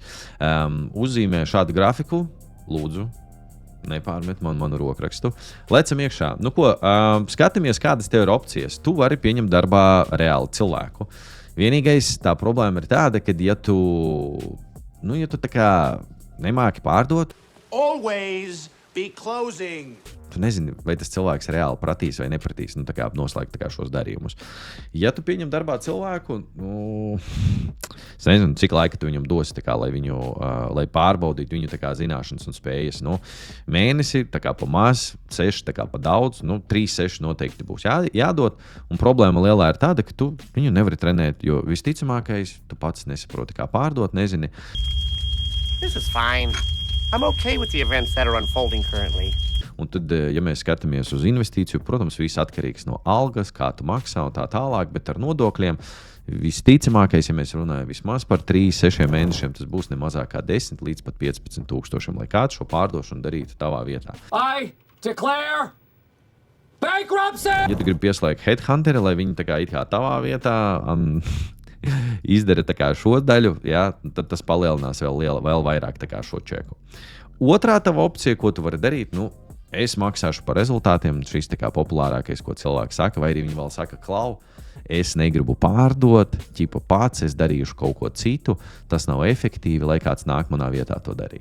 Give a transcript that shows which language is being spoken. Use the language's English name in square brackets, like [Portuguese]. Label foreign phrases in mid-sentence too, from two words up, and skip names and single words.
[Latvian] Uzzīmē šādu grafiku, lūdzu. Nepārmet manu rokrakstu. Lecam iekšā. Nu ko, skatāmies, kādas tev ir opcijas. Tu vari pieņemt darbā reāli cilvēku. Vienīgais tā problēma ir tāda, ka ja tu tā kā nemāki pārdot, [English] always be closing. [Latvian] Tu nezini, vai tas cilvēks reāli pratīs vai nepratīs, tā kā noslēgt tā kā šos darījumus. Ja tu pieņem darbā cilvēku, es nezinu, cik laika tu viņam dosi, tā kā, lai pārbaudītu viņu tā kā zināšanas un spējas. Mēnesi tā kā pa maz, 6 tā kā pa daudz, 3-6 noteikti būs jādod. Un problēma lielā ir tāda, ka tu viņu nevari trenēt, jo visticamākais tu pats nesaproti, kā pārdot, nezini. [English] This is fine. I'm okay with the events that are unfolding currently. [Latvian] Un tad, ja mēs skatāmies uz investīciju, protams, viss atkarīgs no algas, kā tu maksā un tā tālāk, bet ar nodokļiem visticamākais, ja mēs runājam vismaz par 3-6 mēnešiem, tas būs ne mazāk kā 10 līdz pat 15 tūkstošiem, lai kāds šo pārdošanu darītu tavā vietā. [English] I declare bankruptcy! [Latvian] Ja tu gribi pieslēgt headhunteri, lai viņi tā kā it kā tavā vietā izdara tā kā šo daļu, jā, tad tas palielinās vēl vairāk tā kā šo čeku. Otrā tava opcija, ko tu vari darīt, es maksāšu par rezultātiem, šis tā kā populārākais, ko cilvēki saka, vai arī viņi vēl saka, klau, es negribu pārdot, ķipa pats, es darīšu kaut ko citu, tas nav efektīvi, lai kāds nāk manā vietā to darīt.